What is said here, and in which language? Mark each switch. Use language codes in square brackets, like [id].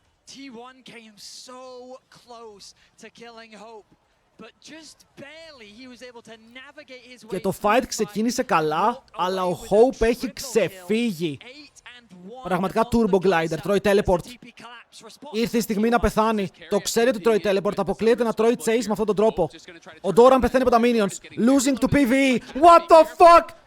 [en] T1 came so close to killing Hope, but just barely he was able to navigate his way. [el] Και το fight ξεκίνησε καλά, αλλά ο Hope έχει ξεφύγει. Πραγματικά turbo glider, τρώει teleport. Ήρθε η στιγμή να πεθάνει. Το ξέρει ότι τρώει teleport, αποκλείεται να τρώει chase με αυτόν τον τρόπο. Ο Doran πεθαίνει από τα minions. [en] Losing to PvE. What the fuck!